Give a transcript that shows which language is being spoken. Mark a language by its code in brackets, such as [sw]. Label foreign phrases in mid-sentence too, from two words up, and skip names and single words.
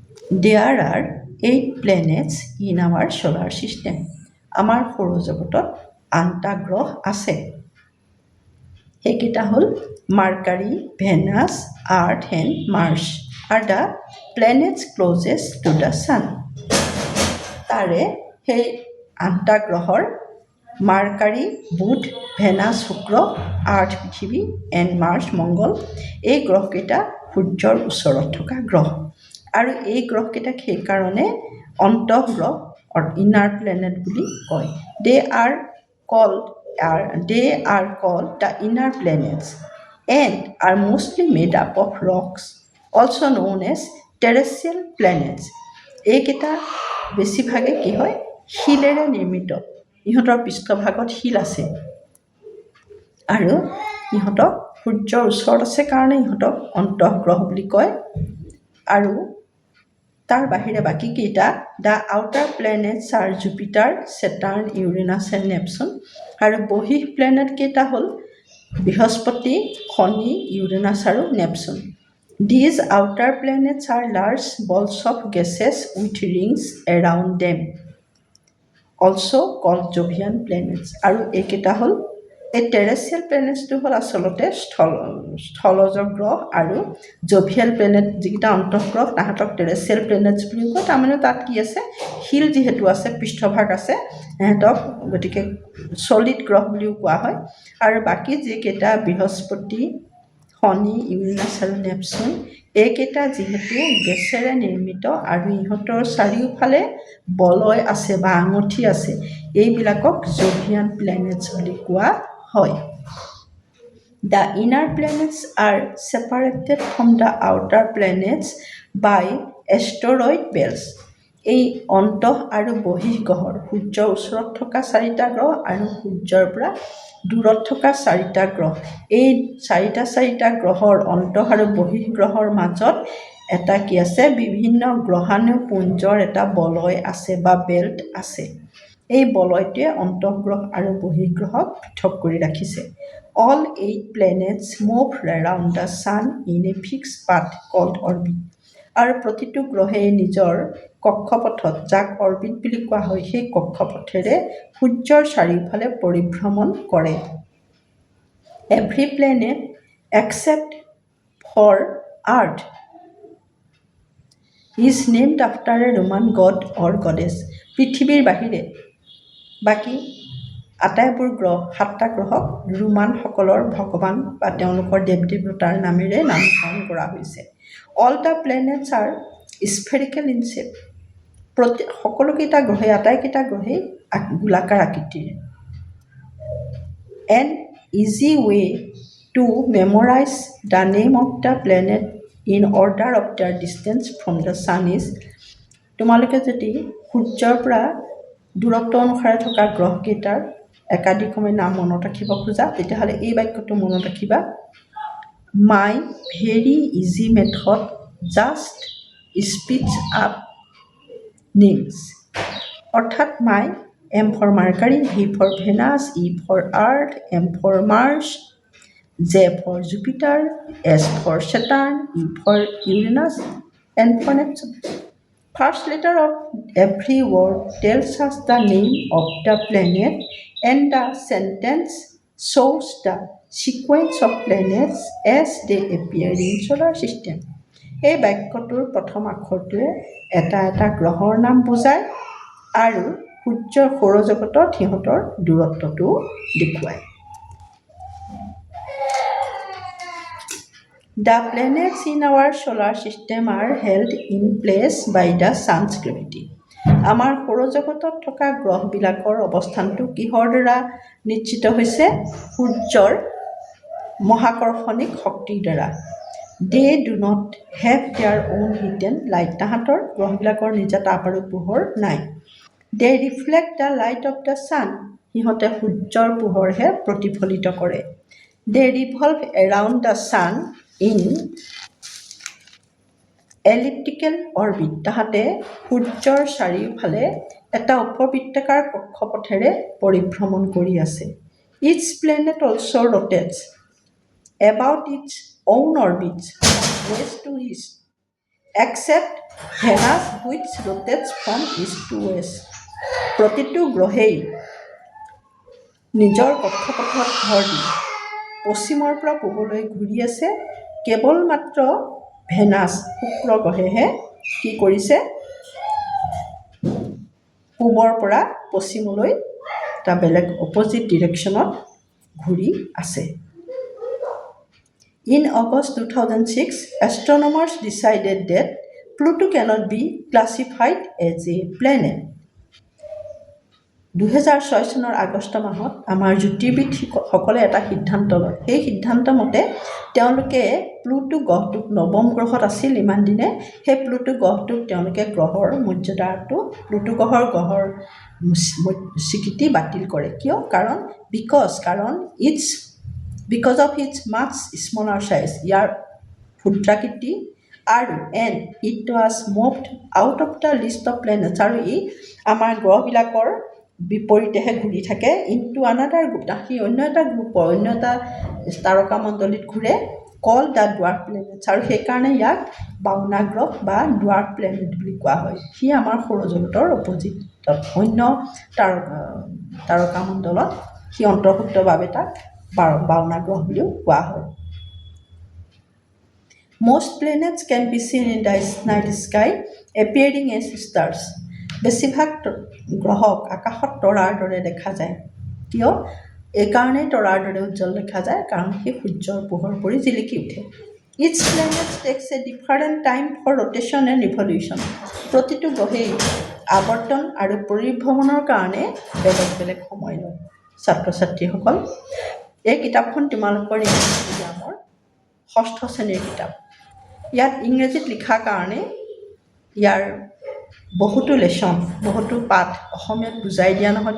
[en] There are 8 planets in our solar system. [as] আমাৰ সৌৰজগতত 8টা গ্ৰহ আছে। সেইকেইটা হ'ল [en] Mercury, Venus, Earth and Mars are the planets closest to the sun. [as] তাৰে সেই 8টা গ্ৰহৰ মাৰ্কাৰী, বুধ, ভেনাছ, শুক্ৰ, আৰ্থ পৃথিৱী এণ্ড মাৰ্চ মংগল, এই গ্ৰহকেইটা সূৰ্যৰ ওচৰত থকা গ্ৰহ। আৰু এই গ্ৰহকেইটাক সেইকাৰণে অন্তঃগ্ৰহ [en] inner planet [as] বুলি কয়। [en] They are called the inner planets and are mostly made up of rocks, also known as terrestrial planets. [as] এইকেইটা বেছিভাগে কি হয়, শিলেৰে নিৰ্মিত। ইহঁতৰ পৃষ্ঠভাগত শিল আছে আৰু ইহঁতক সূৰ্যৰ ওচৰত আছে কাৰণে ইহঁতক অন্তঃগ্ৰহ বুলি কয়। আৰু তাৰ বাহিৰে বাকীকেইটা [en] the outer planets are Jupiter, Saturn, Uranus and Neptune. [as] আৰু বহিঃ প্লেনেট কেইটা হ'ল বৃহস্পতি, শনি, ইউৰেনাছ আৰু নেপচুন। [en] These outer planets are large balls of gases with rings around them, also called Jovian planets. [as] আৰু এইকেইটা হ'ল এই [en] terrestrial planets [as] হ'ল আচলতে স্থলজ গ্ৰহ, আৰু [en] Jovian planet [as] যিকেইটা অন্তঃগ্ৰহ তাহাঁতক [en] terrestrial planets [as] বুলি কয়। তাৰমানে তাত কি আছে, শিল যিহেতু আছে, পৃষ্ঠভাগ আছে সিহঁতক, গতিকে চলিড গ্ৰহ বুলিও কোৱা হয়। আৰু বাকী যিকেইটা বৃহস্পতি, শনি, ইউৰেনাছ আৰু নেপচুন, এইকেইটা যিহেতু গেছেৰে নিৰ্মিত আৰু ইহঁতৰ চাৰিওফালে বলয় আছে বা আঙঠি আছে, এইবিলাকক [en] Jovian planets [as] বুলি কোৱা হয়। [en] The inner planets are separated from the outer planets by asteroid belts. [as] এই অন্তঃ আৰু বহিঃ গ্ৰহৰ সূৰ্যৰ ওচৰত থকা 4টা গ্ৰহ আৰু সূৰ্যৰ পৰা দূৰত থকা 4টা গ্ৰহ, এই 4টা গ্ৰহৰ অন্তঃ আৰু বহিঃ গ্ৰহৰ মাজত এটা কি আছে, বিভিন্ন গ্ৰহাণুপুঞ্জৰ এটা বলয় আছে বা বেল্ট আছে। এই বলয়টোৱে অন্তঃগ্ৰহ আৰু বহিঃগ্ৰহক পৃথক কৰি ৰাখিছে। [en] All 8 planets move around the sun in a fixed path called orbit. [as] আৰু প্ৰতিটো গ্ৰহে নিজৰ কক্ষপথত, যাক অৰ্বিট বুলি কোৱা হয়, সেই কক্ষপথেৰে সূৰ্যৰ চাৰিওফালে পৰিভ্ৰমণ কৰে। [en] Every planet except for Earth is named after a Roman god or goddess. [as] পৃথিৱীৰ বাহিৰে বাকী আটাইবোৰ গ্ৰহ, 7টা গ্ৰহক ৰোমানসকলৰ ভগৱান বা তেওঁলোকৰ দেৱ দেৱতাৰ নামেৰে নামকৰণ কৰা হৈছে। [en] All the planets are spherical in shape. [as] সকলোকেইটা গ্ৰহে, আটাইকেইটা গ্ৰহেই গোলাকাৰ আকৃতিৰ। [en] An easy way to memorize the name of the planet in order of their distance from the sun is, [as] তোমালোকে যদি সূৰ্যৰ পৰা দূৰত্ব অনুসাৰে থকা গ্ৰহকেইটাৰ একাধিক্ৰমে নাম মনত ৰাখিব খোজা, তেতিয়াহ'লে এই বাক্যটো মনত ৰাখিবা, [en] My Very Easy Method Just Speeds Up Names. অৰ্থাৎ My, M for Mercury, V for Venus, E for Earth, M for Mars, J for Jupiter, S for Saturn, U for Uranus, N for Neptune. First letter of every word tells us the name of the planet and the sentence shows the sequence of planets as they appear in solar system. [as] এই বাক্যটোৰ প্ৰথম আখৰটোৱে এটা এটা গ্ৰহৰ নাম বুজায় আৰু সূৰ্যৰ সৌৰজগতত সিহঁতৰ দূৰত্বটো দেখুৱায়। [en] The planets in our solar system are held in place by the sun's gravity. [as] আমাৰ সৌৰজগতত থকা গ্ৰহবিলাকৰ অৱস্থানটো কিহৰ দ্বাৰা নিশ্চিত হৈছে? সূৰ্যৰ মহাকৰ্ষণিক শক্তিৰ দ্বাৰা। [en] They do not have their own hidden light. [as] তাহাঁতৰ গ্ৰহবিলাকৰ নিজা তাপ আৰু পোহৰ নাই। [en] They reflect the light of the sun. [as] সিহঁতে সূৰ্যৰ পোহৰহে প্ৰতিফলিত কৰে। [en] They revolve around the sun in elliptical orbit. [as] তাহাঁতে সূৰ্যৰ চাৰিওফালে এটা উপবৃত্তাকাৰ কক্ষপথেৰে পৰিভ্ৰমণ কৰি আছে। [en] Each planet also rotates about its own orbits from west to east. except Venus which rotates from east to west. [as] প্ৰতিটো গ্ৰহেই নিজৰ কক্ষপথত ভৰ দি পশ্চিমৰ পৰা পূবলৈ ঘূৰি আছে। কেৱল মাত্ৰ ভেনাছ শুক্ৰ গ্ৰহেহে কি কৰিছে, পূবৰ পৰা পশ্চিমলৈ এটা বেলেগ [en] opposite direction [as] ঘূৰি আছে। [en] In August 2006, astronomers decided that Pluto cannot be classified as a planet. [as] 2006 চনৰ আগষ্ট মাহত আমাৰ জ্যোতিৰ্বিদসকলে এটা সিদ্ধান্ত লয়। সেই সিদ্ধান্ত মতে তেওঁলোকে প্লুটো গ্ৰহটোক নৱম গ্ৰহত আছিল ইমান দিনে, সেই প্লুটো গ্ৰহটোক তেওঁলোকে গ্ৰহৰ মৰ্যাদাটো প্লুটো গ্ৰহৰ স্বীকৃতি বাতিল কৰে। কিয়? কাৰণ [en] because of its much smaller size, [as] ইয়াৰ ক্ষুদ্ৰাকৃতি আৰু [en] and it was moved out of the list of planets, [as] আৰু ই আমাৰ গ্ৰহবিলাকৰ বিপৰীতেহে ঘূৰি থাকে [en] into another group, [as] সি অন্য এটা গ্ৰুপৰ অন্য এটা তাৰকামণ্ডলীত ঘূৰে [en] called the dwarf planets, [as] আৰু সেইকাৰণে ইয়াক বাওনা গ্ৰহ বা [en] dwarf planet [as] বুলি কোৱা হয়। সি আমাৰ সৌৰজগতৰ অপজিটত অন্য তাৰকামণ্ডলত সি অন্তৰ্ভুক্তৰ বাবে তাক বাওনা গ্ৰহ বুলিও কোৱা হয়। [en] Most planets can be seen in the night sky appearing as stars. [as] বেছিভাগ গ্ৰহক আকাশত তৰাৰ দৰে দেখা যায়। কিয়? এইকাৰণেই তৰাৰ দৰে উজ্জ্বল দেখা যায় কাৰণ সি সূৰ্যৰ পোহৰ পৰি জিলিকি উঠে। [en] Each planet takes a different time for rotation and revolution. [as] প্ৰতিটো গ্ৰহেই আৱৰ্তন আৰু পৰিভ্ৰমণৰ কাৰণে বেলেগ বেলেগ সময় লয়। ছাত্ৰ ছাত্ৰীসকল, এই কিতাপখন তোমালোকৰ [en] English medium [as] 6ষ্ঠ শ্ৰেণীৰ কিতাপ। ইয়াত ইংৰাজীত লিখাৰ কাৰণে ইয়াৰ বহুতো লেচন, বহুতো পাঠ অসমীয়াত বুজাই দিয়া নহয়।